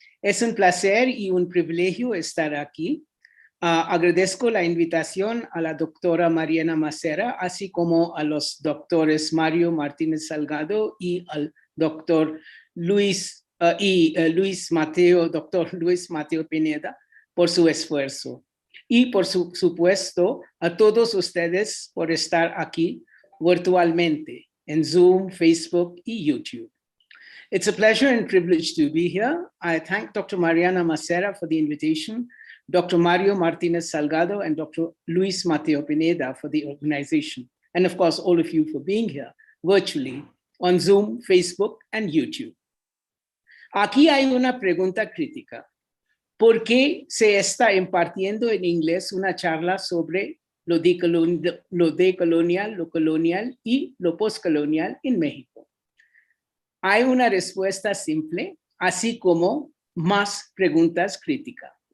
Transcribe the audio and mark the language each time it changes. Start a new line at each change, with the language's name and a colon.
Spanish: Es un placer y un privilegio estar aquí. Agradezco la invitación a la doctora Mariana Macera, así como a los doctores Mario Martínez Salgado y al doctor Luis Mateo Pineda por su esfuerzo. Y por supuesto, a todos ustedes por estar aquí virtualmente en Zoom, Facebook y YouTube.
English: It's a pleasure and privilege to be here. I thank Dr. Mariana Macera for the invitation, Dr. Mario Martinez Salgado, and Dr. Luis Mateo Pineda for the organization. And of course, all of you for being here virtually on Zoom, Facebook, and YouTube.
Spanish: Aquí hay una pregunta crítica. ¿Por qué se está impartiendo en inglés una charla sobre lo decolonial, lo colonial y lo postcolonial en México? Hay una respuesta simple, así como más preguntas críticas.